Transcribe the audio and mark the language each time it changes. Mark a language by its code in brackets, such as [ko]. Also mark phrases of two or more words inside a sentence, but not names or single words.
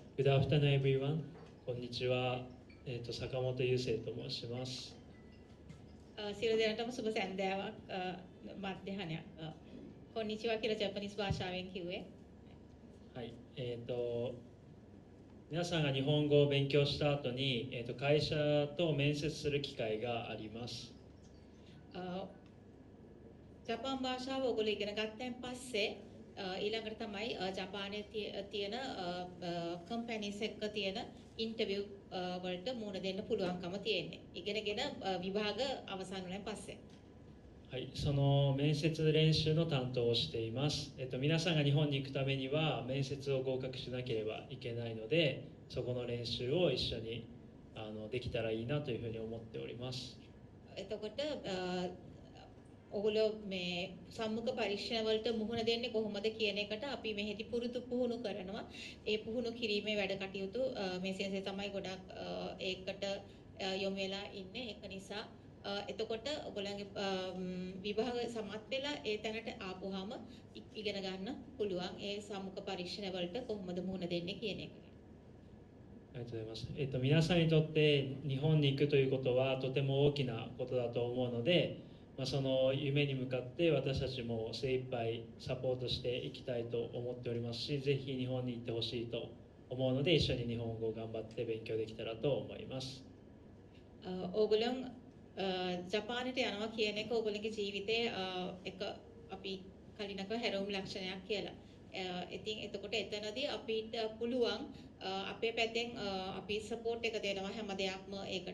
[en] Good afternoon, everyone. [ja] こんにちは。坂本雄生と申します。 [si] සියලු දෙනාටම සුබ සැන්දෑවක් මධ්‍යහනයක්. කොන්නිචිවා කියලා ජපනීස් භාෂාවෙන් කිව්වේ. [ja] はい。皆さんが日本語を勉強した後に、会社と面接する機会があります。 [si] ජපාන් භාෂාව ඔයගොල්ලෝ ඉගෙන ගත්තන් පස්සේ ඊළඟට තමයි ජපානයේ තියෙන කම්පැනිස් එක්ක තියෙන ඉන්ටර්විව් වලට මුහුණ දෙන්න පුළුවන්කම තියෙන්නේ. ඉගෙනගෙන විභාග අවසන් වුණාන් පස්සේ. [ja] はい、その面接練習の担当をしています。皆さんが日本に行くためには面接を合格しなければいけないので、そこの練習を一緒にできたらいいなというふうに思っております。 [si] එතකොට ඔගොල්ලෝ මේ සම්මුඛ පරීක්ෂණ වලට මුහුණ දෙන්නේ කොහොමද කියන එකට අපි මෙහෙදි පුරුදු පුහුණු කරනවා. ඒ පුහුණු කිරීමේ වැඩ කටයුතු මේ සෙන්සේ තමයි ගොඩක් ඒකට යොමු වෙලා ඉන්නේ. ඒක නිසා එතකොට ඔයගොල්ලන්ගේ විභාග සමත් වෙලා ඒ තැනට ආපුවාම ඉගෙන ගන්න පුළුවන්. ඒ සම්මුඛ පරීක්ෂණ වලට කොහොමද මුහුණ දෙන්නේ කියන එක. [ja] ありがとうございます。皆さんにとって日本に行くということはとても大きなことだと思うので、その夢に向かって私たちも精一杯サポートしていきたいと思っておりますし、ぜひ日本に行ってほしいと思うので一緒に日本語を頑張って勉強できたらと思います。 [si] ඕගොල්ලන් ජපානයට යනවා කියන එක ඕගොල්ලන්ගේ ජීවිතයේ එක අපි කලිනක හැරවුම් ලක්ෂණයක් කියලා. ඉතින් එතකොට එතනදී අපිට පුළුවන් අපේ පැත්තෙන් අපි සපෝට් එක දෙනවා හැම දෙයක්ම ඒකට.